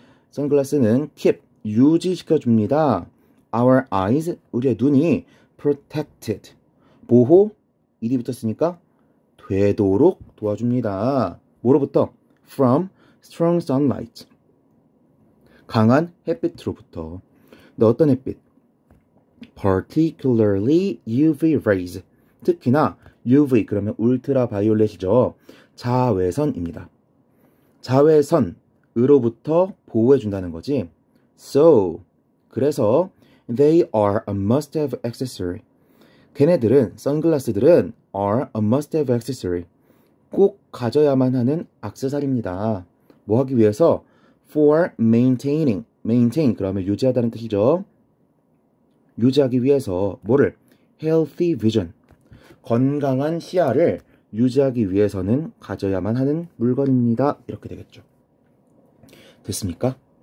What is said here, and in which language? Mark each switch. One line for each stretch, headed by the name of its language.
Korean: 선글라스는 keep, 유지시켜줍니다.
English: Our eyes,
Korean: 우리의 눈이
English: protected.
Korean: 보호, 일이 붙었으니까 되도록 도와줍니다. 뭐로부터?
English: From strong sunlight.
Korean: 강한 햇빛으로부터. 근데 어떤 햇빛?
English: Particularly UV rays.
Korean: 특히나 UV 그러면 울트라 바이올렛이죠. 자외선입니다. 자외선으로부터 보호해준다는 거지.
English: So,
Korean: 그래서
English: they are a must-have accessory.
Korean: 걔네들은, 선글라스들은
English: are a must-have accessory.
Korean: 꼭 가져야만 하는 액세서리입니다. 뭐 하기 위해서?
English: For maintaining.
Korean: maintain 그러면 유지하다는 뜻이죠. 유지하기 위해서 뭐를?
English: healthy vision.
Korean: 건강한 시야를 유지하기 위해서는 가져야만 하는 물건입니다. 이렇게 되겠죠. 됐습니까?